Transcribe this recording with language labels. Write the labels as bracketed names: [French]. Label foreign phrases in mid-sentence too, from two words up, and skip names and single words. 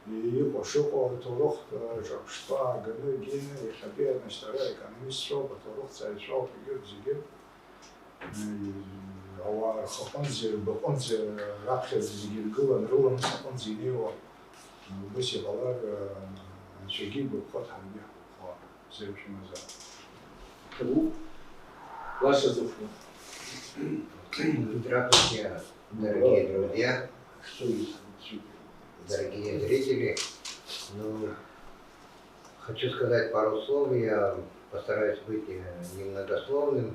[Abkhazian] иҟоу шыҟоу аҭоурыхтә ҿырԥштәы ааганы гьины иахьатәи аadministрара економистцәоуп, аҭоурыхҭҵааҩцәоуп, егьырҭ зегьы ауаа рхаҟынӡа, рбаҟынӡа, раԥхьаӡа зегьы иргылан, рыламыс аҟынӡа инеиуа, убас иҟалар анцәагьы игәаԥхо ҳаргьы ҳгәаԥхо зеиԥшым азы. Табу? Ваше зафу. [Russian] Здравствуйте, дорогие друзья, дорогие зрители. Ну, хочу сказать пару слов. Я постараюсь быть немногословным.